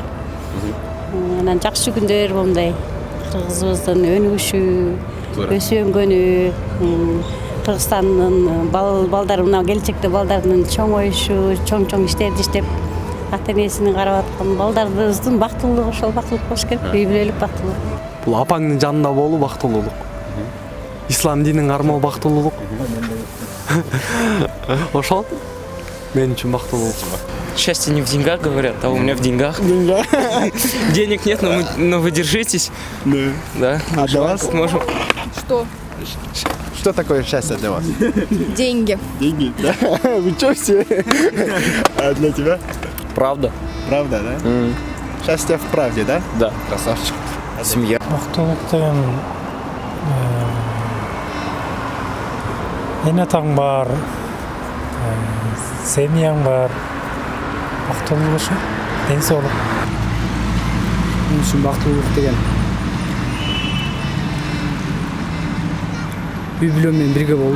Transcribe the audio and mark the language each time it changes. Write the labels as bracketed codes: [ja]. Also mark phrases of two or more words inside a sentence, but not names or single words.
[ky] Анан жакшы күндөр мондай кыргызыбыздын өнүгүшү, өсүп өнгөнү, Кыргызстандын балдары мына келечекте балдардын чоңоюшу, чоң иштерди иштеп, ата энесini карап аткан балдарыбыздын бактылуулугу ошол бактылуулук болуш керек, үй бүлөлүк бактылуулук. Бул апаңдын жанында болуу бактылуулук. Ислам динин кармоо бактылуулук. Ошол мен үчүн бактылуулук. [ru] Счастье не в деньгах, говорят, а у меня в деньгах. Денег нет, но вы держитесь. Да. А для вас? Сможем. Что? Что такое счастье для вас? Деньги. Деньги, да? Вы чё все? А для тебя? Правда. Правда, да? Счастье в правде, да? Да. Красавчик. Семья. [ky] Бактылуулук деген эне атаң бар, семьяң бар. Бактылуулук ошо, ден соолук. Мен үчүн бактылуулук деген үй бүлөм менен бирге болуу.